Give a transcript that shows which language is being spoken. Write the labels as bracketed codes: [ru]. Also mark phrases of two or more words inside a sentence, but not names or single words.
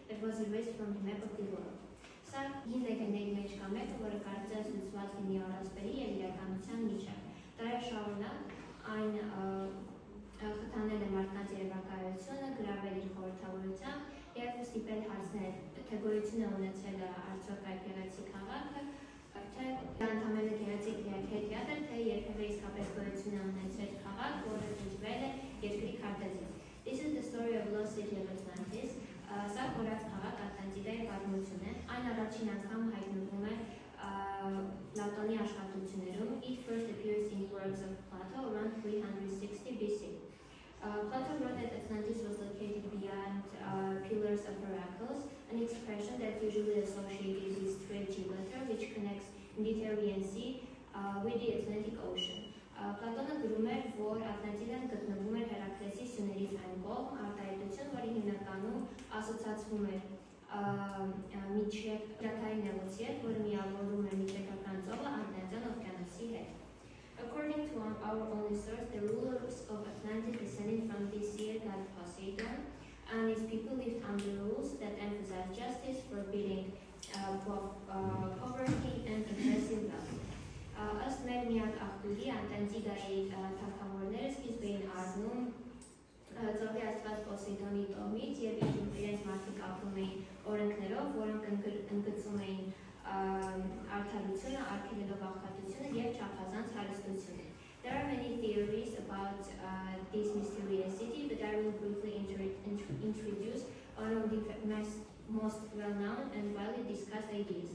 [en] was erased from the map of the world. [hy] Սա հին լեգենդների մեջ կա մեկը, որը կարծես լուծված լինի առասպելի և իրականության միջև։ Դարաշարունակ այն խթանել է մարդկանց երևակայությունը, գրավել իր խորհրդավորությամբ և ստիպել հարցնել, թե գոյություն է ունեցել արդյոք այդ գեղեցիկ քաղաքը, թե ընդամենը գեղեցիկ հետիատր, թե երբևէ իսկապես գոյություն է ունեցել քաղաք, որը դժվել է երկրի քարտեզից։ [en] This is the story of Lost City of Atlantis. [hy] Սա կորած քաղաք Ատլանտիդայի պատմություն է։ Այն առաջին անգամ հայտնվում է Պլատոնի աշխատություններում. [en] It first appears in works of Plato around 360 BC. Plato wrote that Atlantis was located beyond pillars of oracles, an expression that usually associated with Strait Gibraltar, which connects Mediterranean Sea with the Atlantic Ocean. [hy] Պլատոնը գրում էր, որ Ատլանտիդան գտնվում էր Հերակլեսի սյուներից այն կողմ, արտահայտություն, որի հիմնականում ասոցացվում էր միջև Ճակայի նեղուցի հետ, որը միավորում է միջերկրական ծովը Ատլանտյան օվկիանոսի հետ։ [en] According to our only source, the rulers of Atlantis descended from the sea god Poseidon, and his people lived under rules that emphasized justice, forbidding poverty and oppressive wealth. [hy] Ըստ մեր միակ աղբյուրի Ատլանտիդայի թագավորները սկիզբ էին առնում ծովի աստված Պոսեյդոնի տոհմից և իրենց մարդիկ ապրում էին օրենքներով, որոնք ընդգծում էին արդարությունը, արգելելով աղքատությունը և չափազանց հարստությունը։ [en] There are many theories about this mysterious city, but I will briefly introduce one of the most well-known and widely discussed ideas.